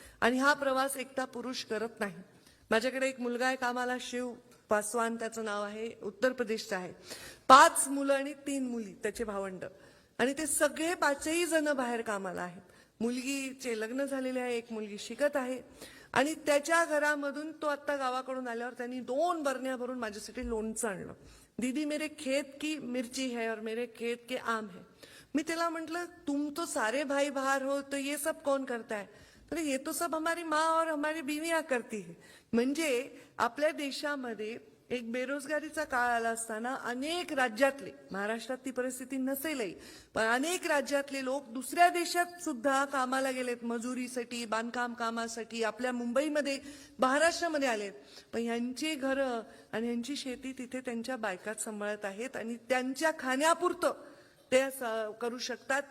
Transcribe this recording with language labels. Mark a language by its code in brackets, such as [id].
[mr] आणि हा प्रवास एकटा पुरुष करत नाही. माझ्याकडे एक मुलगा आहे कामाला, शिव पासवान त्याचं नाव आहे, उत्तर प्रदेशचा आहे. 5 मुलं आणि 3 मुली त्याचे भावंड, आणि ते सगळे 5ही जण बाहेर कामाला आहेत. मुलगीचे लग्न झालेले आहे, एक मुलगी शिकत आहे आणि त्याच्या घरामधून तो आता गावाकडून आल्यावर त्यांनी 2 बरण्या भरून माझ्यासाठी लोणचं आणलं. [hi] दीदी मेरे खेत की मिर्ची है और मेरे खेत के आम है. [mr] मी त्याला म्हटलं [hi] तुम तो सारे भाई बाहर हो तो ये सब कौन करता है? तर ये तो सब हमारी माँ और हमारी बीवियां करती है. [mr] म्हणजे आपल्या देशामध्ये एक बेरोजगारीचा काळ आला असताना अनेक राज्यातले, महाराष्ट्रात ती परिस्थिती नसेलही, पण अनेक राज्यातले लोक दुसऱ्या देशात सुद्धा कामाला गेलेत, मजुरीसाठी, बांधकाम कामासाठी. आपल्या मुंबईमध्ये, महाराष्ट्रामध्ये आलेत, पण ह्यांची घरं आणि ह्यांची शेती तिथे त्यांच्या बायकात सांभाळत आहेत आणि त्यांच्या खाण्यापुरतं ते करू शकतात.